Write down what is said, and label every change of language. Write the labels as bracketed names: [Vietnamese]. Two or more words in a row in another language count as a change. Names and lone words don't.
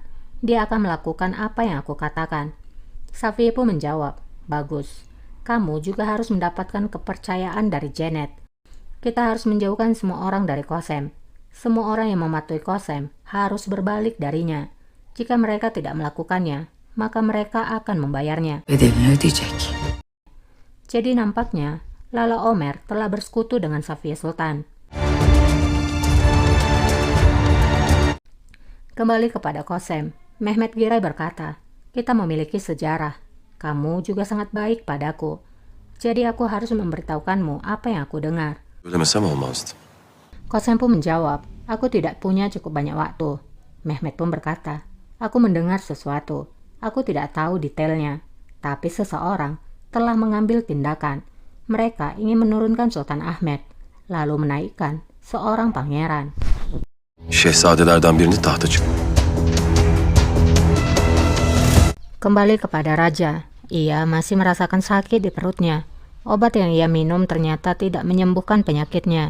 [Indonesian] Dia akan melakukan apa yang aku katakan. Safiye pun menjawab, bagus. Kamu juga harus mendapatkan kepercayaan dari Janet. Kita harus menjauhkan semua orang dari Kosem. Semua orang yang mematuhi Kosem harus berbalik darinya. Jika mereka tidak melakukannya, maka mereka akan membayarnya. [Turkish] Bedelini ödeyecek. [Indonesian] Jadi nampaknya, Lala Omer telah bersekutu dengan Safiye Sultan. Kembali kepada Kosem, Mehmet Giray berkata, kita memiliki sejarah. Kamu juga sangat baik padaku. Jadi aku harus memberitahukanmu apa yang aku dengar. [Turkish] söylemesem olmazdı. [Indonesian] Kosem pun menjawab, aku tidak punya cukup banyak waktu. Mehmet pun berkata, aku mendengar sesuatu. Aku tidak tahu detailnya. Tapi seseorang telah mengambil tindakan. Mereka ingin menurunkan Sultan Ahmed, lalu menaikkan seorang pangeran. [Turkish] Şehzadelerden birini tahta çık. [Indonesian] Kembali kepada raja, ia masih merasakan sakit di perutnya. Obat yang ia minum ternyata tidak menyembuhkan penyakitnya.